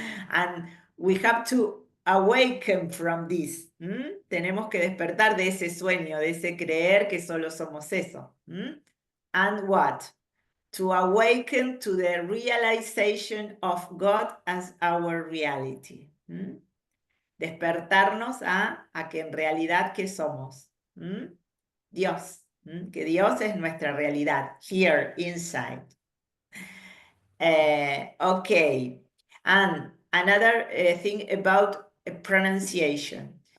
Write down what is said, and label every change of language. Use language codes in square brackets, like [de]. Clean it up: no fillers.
[en] And we have to awaken from this. [es] Tenemos que despertar de ese sueño, de ese creer que solo somos eso. [en] And what? To awaken to the realization of God as our reality. [es] Despertarnos a que en realidad, ¿qué somos? Dios. Que Dios es nuestra realidad. [en] Here, inside. Okay. And another thing about pronunciation.